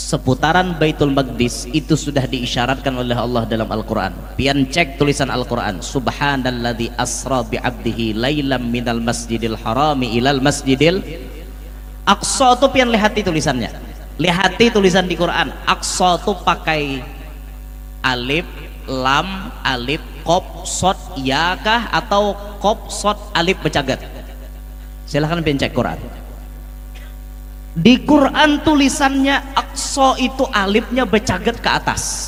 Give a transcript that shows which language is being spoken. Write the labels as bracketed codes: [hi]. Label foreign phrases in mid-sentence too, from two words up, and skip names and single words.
[id] seputaran Baitul Maqdis itu sudah diisyaratkan oleh Allah dalam Al-Quran. Pian cek tulisan Al-Quran, [ar] سبحان الذي أسرى بعبده ليلا من المسجد الحرام إلى المسجد الأقصى. [bjn] Itu pian lihati tulisannya, lihati tulisan di Quran. Aqsa itu pakai alif lam alif qaf sod ya kah atau qaf sod alif becagat? Silahkan pian cek Quran. Di Quran tulisannya Aqsa itu alifnya becaget ke atas.